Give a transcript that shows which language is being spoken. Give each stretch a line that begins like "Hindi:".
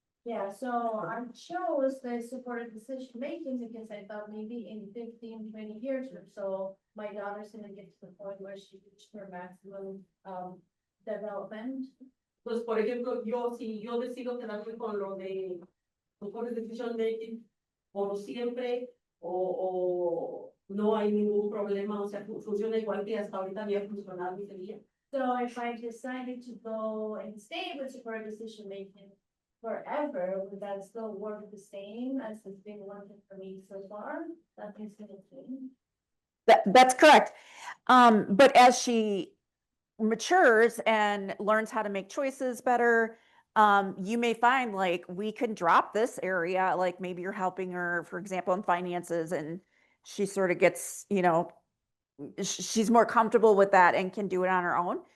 English: Yeah, so I chose the supported decision making because I thought maybe in 15, 20 years or so, my daughter's gonna get to the point where she reached her maximum development.
Spanish: Pues, por ejemplo, yo, si yo decido quedarme con lo de supported decision making por siempre, o no hay ningún problema, o sea, funciona igual que hasta ahorita había funcionado y seguía.
English: So if I decided to go and stay with supported decision making forever, would that still work the same as it's been working for me so far? Nothing's gonna change. That's correct. But as she matures and learns how to make choices better, you may find like we can drop this area, like maybe you're helping her, for example, in finances, and she sort of gets, she's more comfortable with that and can do it on her own.